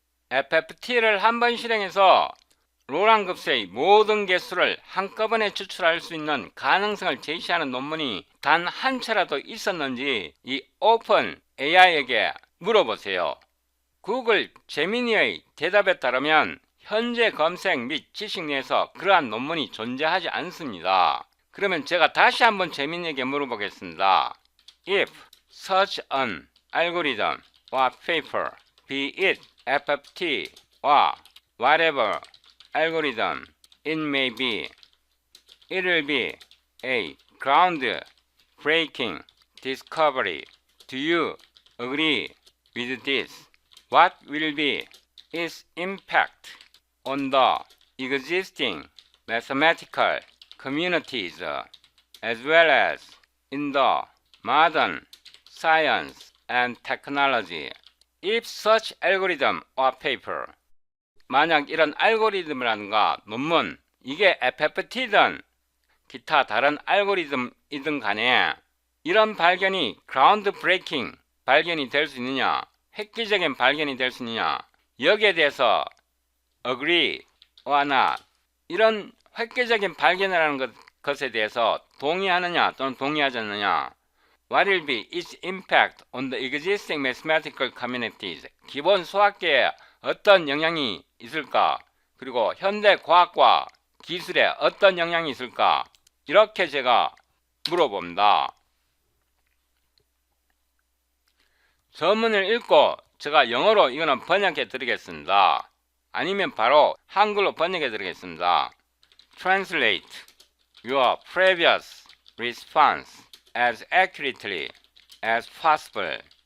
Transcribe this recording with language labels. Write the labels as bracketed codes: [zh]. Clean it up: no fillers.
[ko] FFT를 한 번 실행해서 로랑 급수의 모든 개수를 한꺼번에 추출할 수 있는 가능성을 제시하는 논문이 단 한 차라도 있었는지 이 오픈 AI에게 물어보세요. 구글 제미니의 대답에 따르면 현재 검색 및 지식 내에서 그러한 논문이 존재하지 않습니다. 그러면 제가 다시 한번 제미니에게 물어보겠습니다. [en] If such an algorithm or paper, be it FFT or whatever algorithm it may be, it will be a ground-breaking discovery. Do you agree with this? What will be its impact on the existing mathematical communities as well as in the modern science and technology? If such algorithm or paper, [ko] 만약 이런 알고리즘이라든가 논문, 이게 FFT든 기타 다른 알고리즘이든 간에 이런 발견이 그라운드 브레이킹 발견이 될 수 있느냐, 획기적인 발견이 될 수 있느냐, 여기에 대해서 [en] agree or not, [ko] 이런 획기적인 발견이라는 것에 대해서 동의하느냐 또는 동의하지 않느냐, [en] what will be its impact on the existing mathematical communities, [ko] 기본 수학계에 어떤 영향이 있을까, 그리고 현대 과학과 기술에 어떤 영향이 있을까, 이렇게 제가 물어봅니다. 전문을 읽고 제가 영어로 이거는 번역해 드리겠습니다. 아니면 바로 한글로 번역해 드리겠습니다. [en] Translate your previous response as accurately as possible.